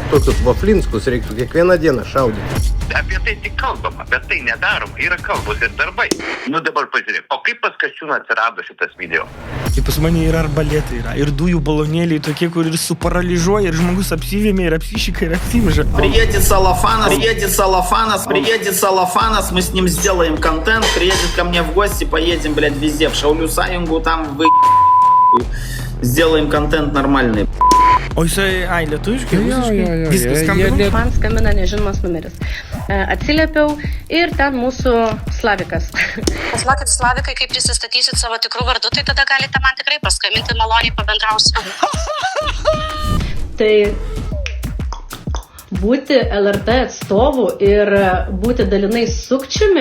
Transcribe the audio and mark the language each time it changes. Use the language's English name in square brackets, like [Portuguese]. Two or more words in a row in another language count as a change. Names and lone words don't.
[Lithuanian] Tokius vaflinskus reiktų kiekvieną dieną šaudyti. Apie tai tik kalbama, bet tai nedaroma, yra kalbos ir darbai. Nu dabar pažiūrėk, o kaip pas Kasčiūną atsirado šitas video? Tai pas mane ir arbalėtai yra, ir dujų balonėliai tokie, kur ir suparaližuoja, ir žmogus apsivėmė, ir apsišika, ir apsimža. [Russian] Приедет Салафанас, мы с ним сделаем контент, приедет ко мне в гости, поедем, блядь, везде, в Шаулю Саjuнгу, там вы сделаем контент нормальный. [Lithuanian] O jisai, lietuviškai? Viskas skambina. Man skambina nežinomas numeris. Atsiliepiau ir ten mūsų Slavikas. Pasakykit Slavikai, kai prisistatysit savo tikrų vardų, tai tada galite man tikrai paskambinti, maloniai pabendrausiu. Tai būti LRT atstovu ir būti dalinai sukčiumi?